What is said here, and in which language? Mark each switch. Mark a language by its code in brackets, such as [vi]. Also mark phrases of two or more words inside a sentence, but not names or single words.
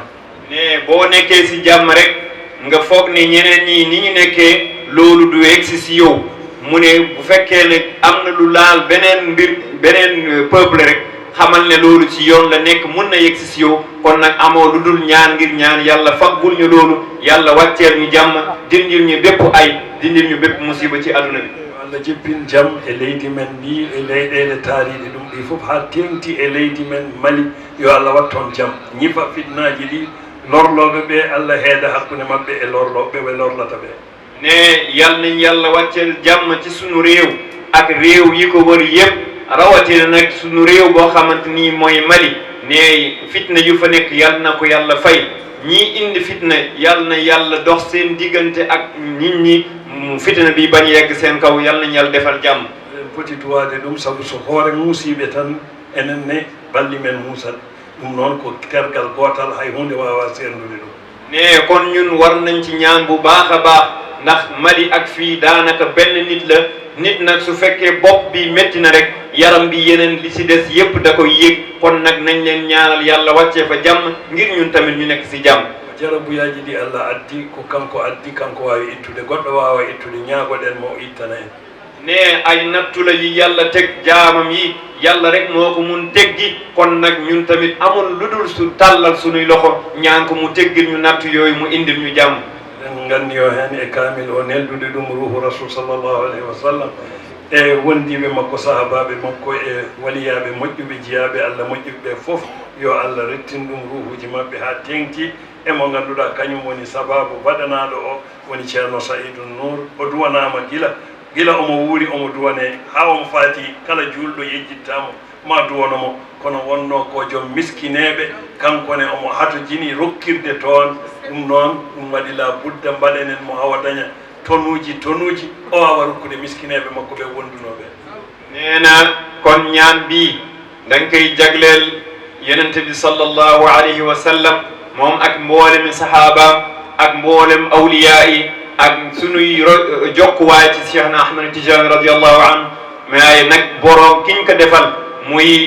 [wo] ne boo nekkee si jàmm rek nga foog ni ñeneen ñi ni ñu nekkee loolu du yegg si yow mu ne bu fekkee ne am na lu laal beneen peuple rek xamal ne loolu ci yoon la nekk mun na yegg si yow kon nag amoo lu dul ñaan ngir ñaan yàlla faggul ñu loolu yàlla wàcceel ñu jàmm dindil ñu bépp ay dindil ñu bépp musiba ci aduna bi [ff] Allah jippin jam e leydi men ndi e leyɗele taariɗe ɗum ɗi fof ha tengti e leydi men Mali yo Allah wat toon jam ñifa fitnaji ɗi lorloɓe ɓe Allah heeda hakkude mabɓe e lorloɓe ɓe lorlata ɓe [wo] ne yal nañ yàlla wàcceel jàmm ci sunu réew ak réew yi ko wër yépp rawatina nag sunu réew boo xamante ni mooy Mali ne fitna yu fa nekk yal na ko yàlla fay ñii indi fitna yal na yàlla dox seen diggante ak nit ñi fitna bi bañ yegg seen kaw yal nañ yàlla defal jàmm [ff] poti duwade ɗum sabu so hoore muusiɓe tan enen ne balli men muusat ɗum noon ko tergal gootal hay hunde wawa serndude ɗum [wo] ne kon ñun war nañ ci ñaan bu baax a baax ndax Mali ak fii daanaka benn nit la nit nag su fekkee bopp bi métti na rek yaram bi yeneen li ci des yépp da koy yëg kon nag nañ leen ñaanal yàlla wàccee fa jàmm ngir ñun tamit ñu nekk ci jàmm [ff] jarabuyaji ɗi Allah addi ko kanko addi kanko wawi ittude goɗɗo wawa ittude ñaagoɗen mo ittana en [wo] ne ay nattu la yi yàlla teg jaamam yi yàlla rek moo ko mun teggi kon nag ñun tamit amul lu dul su tàllal sunuy loxo ñaan ko mu teggil ñu nattu yooyu mu indil ñu jàmm [ff] en gandi yo hen e kamil o neldude ɗum ruhu rasul [ar] صلى الله عليه وسلم [ff] e wondiɓe makko sahabaɓe makko e waliyaɓe moƴƴuɓe jiyaɓe Allah moƴƴuɓe fof yo Allah rettin ɗum ruhuji mabɓe ha tengti emo ganduɗa kañum woni sababu waɗanaɗo o woni ceerno Saïdou Nour o duwanama gila gila omo wuuri omo duwane ha omo faati kala juulɗo yejjittamo ma duwanomo kono wonno ko joom miskineɓe kankone omo hato jini rokkirde toon ɗum noon ɗum waɗi la budda mbaɗenen mo hawa daña tonuji o awa rokkude miskineɓe makko ɓe wondunoɓe [wo] neena kon ñaan bi dañ koy jagleel yenente bi [ar] صلى الله عليه وسلم [wo] moom ak mboolem sahaaba ak mboolem awliya yi ak sunuy jokkuwaay ci Cheikhna Ahmad Tijani [ar] رضي الله عنه [wo] mais nag borom kiñ ko defal muy